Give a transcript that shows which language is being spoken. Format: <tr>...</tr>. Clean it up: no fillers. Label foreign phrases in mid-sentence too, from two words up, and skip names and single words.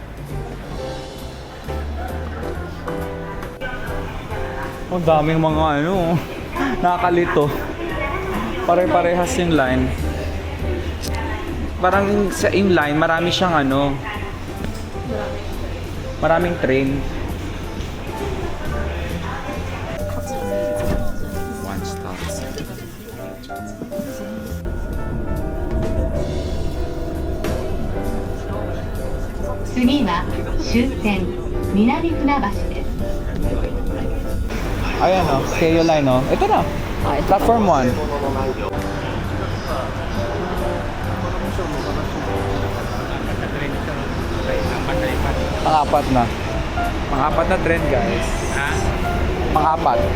<tl>Ang daming mga ano, nakakalito. Pare-parehas yung line. Parang sa inline, marami siyang ano, maraming train. One stop.</tl> <ja>次は終点南船橋です。</ja> <tl>Ayan o, Keio line o. Ito na, platform 1. Pang-apat na. Pang-apat na trend guys. Pang-apat.</tl>